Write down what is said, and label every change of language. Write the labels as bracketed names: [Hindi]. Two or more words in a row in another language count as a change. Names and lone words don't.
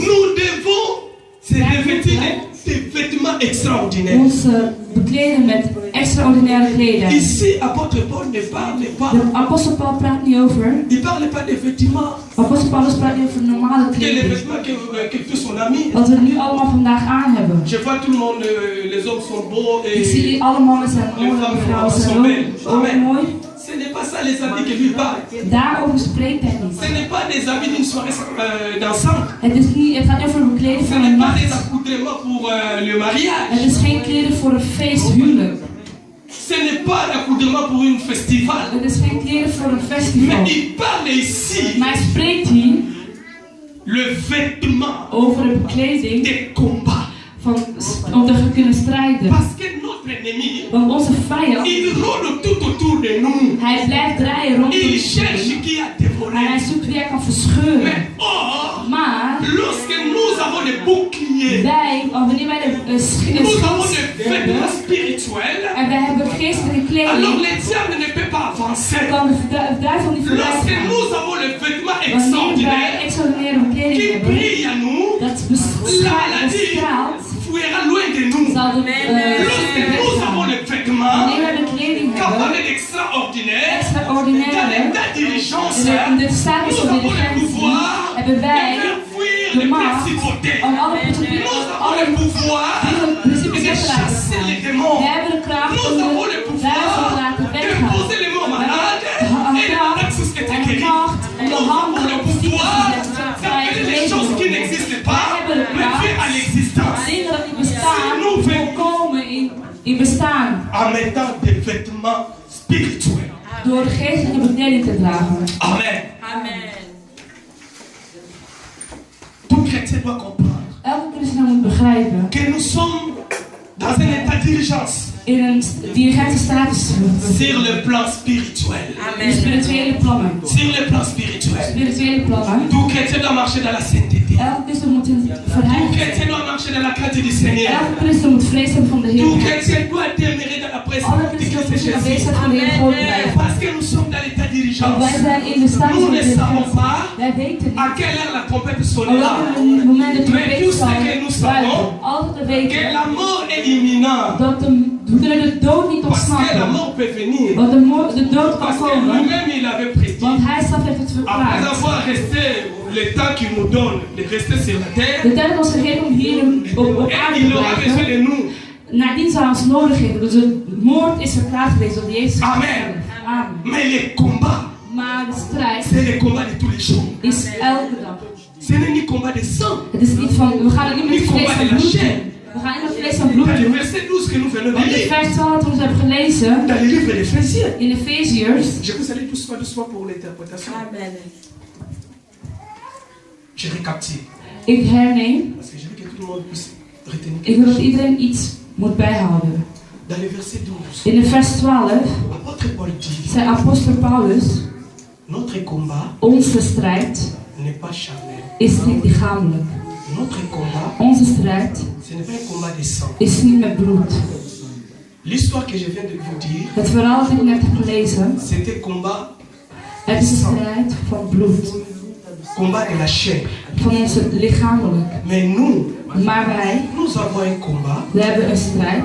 [French] nous devons se revêtir des vêtements extraordinaires. [Dutch] Ons bekleden met extraordinaire kleding. [French] Ici, apôtre Paul ne parle pas. [Dutch] De apostel Paul praat niet over. [French] Il parle pas des vêtements. [Dutch] Apostel Paulus praat niet over normale [French] Que les [Dutch] kleding. [French] vêtements que fait son ami. [Dutch] Wat we nu allemaal vandaag aan hebben. [French] Je vois tout le monde, les hommes sont beaux et [Dutch] Ik zie alle mannen zijn mooi, de vrouwen zijn ook mooi. [French] ce n'est pas ça les habits que lui parle. [Dutch] Daarover spreekt hij niet. [French] Ce n'est pas des habits d'une soirée dansante. [Dutch] Het gaat over bekleding [French] Ce [Dutch] van [French] n'est [Dutch] een [French] pas des [Dutch] nacht. [French] accoutrements pour le mariage. [Dutch] Het is geen kleding voor een feesthuwelijk. [French] Ce n'est pas l'accoutrement pour une festival. [Dutch] Het is geen kleding voor een festival. [French] Mais il parle ici [Dutch] Maar hij spreekt hier [French] le vêtement [Dutch] over de bekleding [French] des combats. [Dutch] om te kunnen strijden. [French] Parce que notre ennemi, [Dutch] Want onze vijand, [French] il rôde tout autour de nous. [Dutch] hij blijft draaien rondom [French] Il [Dutch] ons [French] cherche [Dutch] heen. [French] qui a [Dutch] En [French] dévoré. [Dutch] hij zoekt wie hij kan verscheuren. [French] Mais or, [Dutch] Maar [French] lorsque nous avons des boucliers, [Dutch] wanneer wij de [French] nous avons des [Dutch] schild [French] vêtements [Dutch] hebben [French] spirituels, [Dutch] en wij hebben geestelijke [French] alors [Dutch] kleding, [French] le diable ne peut pas avancer. [Dutch] kan de duivel niet voorbij [French] Lorsque [Dutch] gaan. [French] nous avons le vêtement [Dutch] Wanneer wij [French] extraordinaire [Dutch] extraordinaire kleding [French] qui [Dutch] hebben, [French] brille à nous, [Dutch] dat [French] la [Dutch] bestraalt, [French] maladie fuira loin de nous. [Dutch] zal de [French] Lorsque nous avons le vêtement [Dutch] wanneer wij de kleding [French] capable [Dutch] hebben, [French] d'extraordinaire, dans [Dutch] extraordinaire, [French] l'état d'urgence, [Dutch] in de status [French] nous [Dutch] van [French] avons le [Dutch] diligentie, [French] pouvoir [Dutch] hebben [French] de [Dutch] wij [French] faire fuir [Dutch] de [French] les [Dutch] macht [French] principautés. [Dutch] om alle [French] Nous avons le pouvoir [Dutch] principes [French] de [Dutch] weg te laten [French] chasser les [Dutch] gaan. [French] démons. [Dutch] We hebben de kracht [French] Nous [Dutch] om [French] avons le [Dutch] de [French] pouvoir [Dutch] duivel te laten [French] de [Dutch] weggaan. [French] poser les mains malades et de malades tous que tu [Dutch] En de [French] guéris. [Dutch] kracht om de [French] Nous avons [Dutch] handen [French] le [Dutch] op de ziektes [French] pouvoir [Dutch] te zetten, zodat vrij [French] d'appeler les [Dutch] genezen [French] choses qui [Dutch] worden. [French] n'existent pas, [Dutch] Wij hebben de [French] mais [Dutch] kracht [French] faire à l'existence. [Dutch] dingen dat niet bestaan, voorkomen in bestaan. [French] En mettant des vêtements spirituels. [Dutch] Door de geestelijke bekleding te dragen. Amen. Amen. [French] Tout chrétien doit comprendre [Dutch] Elke christen moet begrijpen [French] que nous sommes dans un état d'urgence [Dutch] in een dirigentiestatus [French] sur le plan spirituel. [Dutch] in spirituele plannen. [French] Sur le plan spirituel. [Dutch] Spirituele plannen. [French] Tout chrétien doit marcher dans la sainteté. [Dutch] Elke christen moet in [French] Tout [Dutch] verheiliging. [French] chrétien doit marcher dans la crainte du Seigneur. [Dutch] Elke christen moet vrees hebben van de [French] Tout [Dutch] Heer. [French] chrétien doit demeurer dans la [Dutch] Alle [French] présence de [Dutch] christenen [French] Christ [Dutch] moeten [French] Jésus. [Dutch] aanwezig van de Heer God blijven. [French] Parce que nous sommes dans l'état [Dutch] Want [French] d'urgence. [Dutch] wij zijn in de status [French] Nous [Dutch] van [French] ne [Dutch] de [French] savons [Dutch] Heer. [French] pas [Dutch] Wij weten [French] à [Dutch] niet. [French] quelle heure la trompette [Dutch] Op [French] sonnera. [Dutch] welk moment de [French] Mais tout [Dutch] trompet [French] ce [Dutch] zal [French] que nous [Dutch] luiden. [French] savons, [Dutch] Altijd te [French] que [Dutch] weten [French] la mort est imminente. [Dutch] dat we kunnen de dood niet [French] Parce que la [Dutch] ontsnappen. [French] mort peut venir. [Dutch] Want de dood kan [French] Parce que [Dutch] komen. [French] lui-même il avait prédit. [Dutch] Want hij zelf heeft het [French] Après [Dutch] verklaard. [French] avoir resté le temps qu'il nous donne de rester sur la terre, [Dutch] De tijd was gegeven om hier op [French] et [Dutch] aarde [French] il [Dutch] te [French] aura besoin [Dutch] blijven. [French] de nous. [Dutch] nadien zou ons nodig hebben. Dus de moord is verklaard geweest door Jezus. Amen. Amen. [French] Mais les combats, [Dutch] Maar de strijd [French] c'est les combats de tous les jours. [Dutch] is elke dag. [French] Ce n'est ni combat de sang. [Dutch] Het is niet van, we gaan het niet met vlees en bloed doen. We gaan niet met vlees en bloed [French] Dans le [Dutch] doen. [French] verset 12 que nous venons de [Dutch] Want in [French] lire, [Dutch] vers 12 dat we hebben gelezen, [French] dans le livre d'Éphésiens, [Dutch] in Efeziërs. [French] je vous allez doucement pour l'interprétation. Amen. Je récapitule. [Dutch] Ik herneem. [French] Parce que je veux que tout le monde puisse retenir [Dutch] Ik [French] quelque [Dutch] wil dat [French] chose. [Dutch] iedereen iets moet bijhouden. [French] Dans le verset 12, [Dutch] In de vers 12 [French] l'apôtre Paul dit, [Dutch] zei apostel Paulus, [French] notre combat [Dutch] onze strijd [French] n'est pas charnel. [Dutch] is niet lichamelijk. [French] Notre combat, [Dutch] Onze strijd [French] ce n'est pas un combat de sang. [Dutch] is niet met bloed. [French] L'histoire que je viens de vous dire, [Dutch] Het verhaal dat ik net heb gelezen, [French] c'était combat, [Dutch] het is een strijd van bloed. [French] combat de la chair. [Dutch] Van onze lichamelijk. [French] Mais nous, [Dutch] Maar wij, [French] nous avons un combat [Dutch] we hebben een strijd